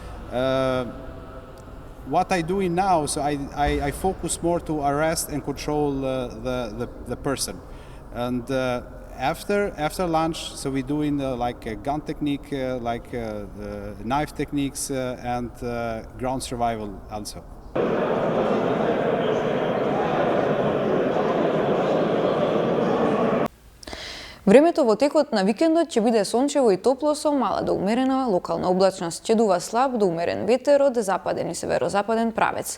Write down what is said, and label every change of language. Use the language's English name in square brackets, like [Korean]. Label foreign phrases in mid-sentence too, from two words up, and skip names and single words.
[English] What I doing now, so I focus more to arrest and control the person, and after lunch, so we're doing like a gun technique, like knife techniques, and ground survival also. [Macedonian] Времето во текот на викендот ќе биде сончево и топло со мала до умерена локална облачност. Ќе слаб до умерен ветер од западен и северозападен правец.